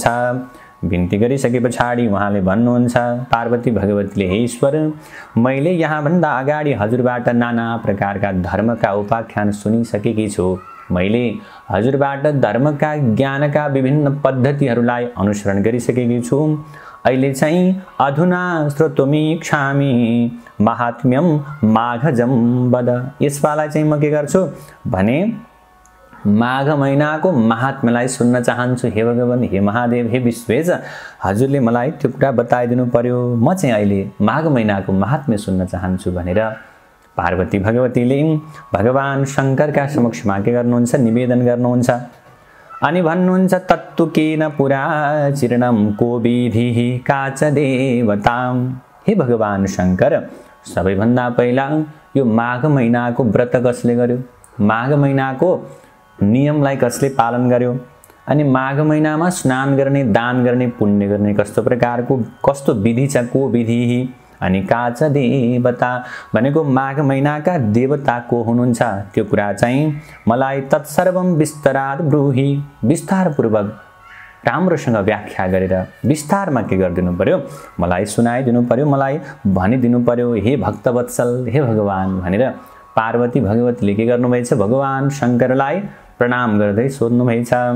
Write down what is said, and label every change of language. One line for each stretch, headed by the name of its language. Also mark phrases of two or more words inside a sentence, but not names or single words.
Nepali: बिन्ती गरिसके पछाडि उहाँले भन्नुहुन्छ पार्वती भगवतीले हे ईश्वर मैले यहाँभन्दा अगाडि हजुरबाट नाना प्रकारका धर्मका उपाख्यान सुनिसकेकी छु। मैले हजुरबाट धर्मका ज्ञानका विभिन्न पद्धतिहरूलाई अनुसरण गरिसकेकी छु। अहिले चाहिँ
Sanskrit: अधुना श्रोतुमीक्षामि महात्म्यम माघजम वद।
Nepali: यसपालाई चाहिँ म के गर्छु भने माघ महिनाको महात्म्यलाई सुन्न चाहन्छु। हे भगवान हे महादेव हे विश्वेश हजुरले मलाई त्यो कुरा बताइदिनु पर्यो। म चाहिँ अहिले माघ महिनाको महात्म्य सुन्न चाहन्छु भनेर पार्वती भगवतीले भगवान शङ्करका समक्षमा के गर्नुहुन्छ निवेदन गर्नुहुन्छ। अनि भन्नुहुन्छ
Sanskrit: तत्तु केन पुरा चिरणम को विधिः का च देवतां।
Nepali: हे भगवान शङ्कर सबैभन्दा पहिला यो माघ महिनाको व्रत कसले गर्यो, माघ महिनाको नियमलाई कसले पालन गर्यो, अनि माघ महिनामा स्नान गर्ने दान गर्ने पुण्य गर्ने कस्तो प्रकारको कस्तो विधि छ को विधि अनि
Sanskrit: का च देवता
Nepali: भनेको माघ महिनाका देवता को हुनुहुन्छ त्यो कुरा चाहिँ मलाई
Sanskrit: तत्सर्वम विस्तरात् ब्रूहि।
Nepali: विस्तारपूर्वक राम्रोसँग व्याख्या गरेर विस्तारमा के गरिदिनु पर्यो मलाई सुनाइदिनु पर्यो, मलाई भनिदिनु पर्यो हे भक्तवत्सल हे भगवान भनेर पार्वती भगवतीले के गर्नुभएछ भगवान शङ्करलाई प्रणाम गर्दै सोध्नुभएछ।